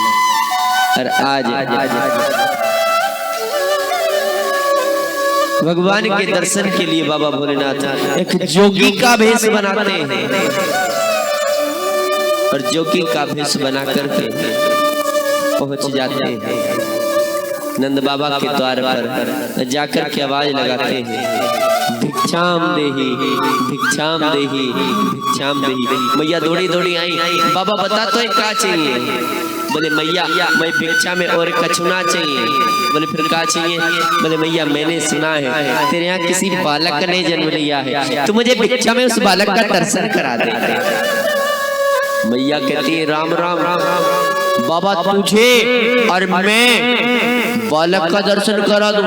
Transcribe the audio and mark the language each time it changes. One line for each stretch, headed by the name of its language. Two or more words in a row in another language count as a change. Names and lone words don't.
Hindi: और आज भगवान के दर्शन के लिए बाबा भोलेनाथ एक जोगी का भेष बनाते हैं और जोगी का भेष बना करके पहुंच जाते हैं नंद बाबा के द्वार पर, जाकर के आवाज लगाते हैं भिक्षाम देही भिक्षाम देही भिक्षाम देही। मैया दौड़ी दौड़ी आई, बाबा बता तो क्या चाहिए। बोले मैया मैं भिक्षा में और कछुना चाहिए। बोले फिर क्या चाहिए। बोले मैया मैंने सुना है तेरे यहाँ किसी बालक ने जन्म लिया है, तो मुझे भिक्षा में उस बालक का दर्शन करा दे। मैया कहती है राम राम बाबा तुझे और मैं बालक का दर्शन करा दूं।